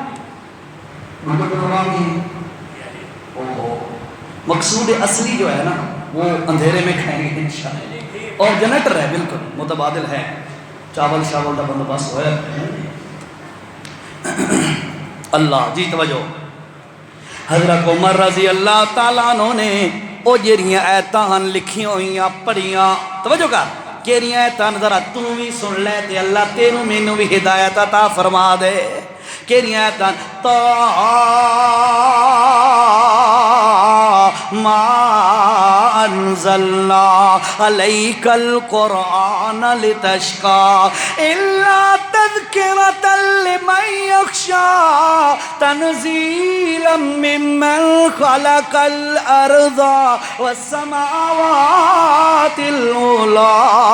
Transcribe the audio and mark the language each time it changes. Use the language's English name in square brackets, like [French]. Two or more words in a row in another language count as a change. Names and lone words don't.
[Urdu] مقصود اصلی جو ہے نا وہ اندھیرے میں کھائیں گے انشاءاللہ اور جنریٹر ہے بالکل متبادل ہے [Punjabi] چاول شاول دا بندوبست ہویا اللہ جی توجہ حضرت عمر رضی اللہ تعالیٰ عنہ نے او جیریاں ایتان لکھی ہوئیاں پڑھیاں توجہ کر جیریاں ایتان ذرا تو بھی سن لے تے اللہ تینوں مینوں بھی ہدایت عطا فرما دے جیریاں ایتان [Arabic] ما انزلنا عليك القرآن لتشقى إلا تذكرة لمن يخشى تنزيلا ممن خلق الأرض والسماوات العلى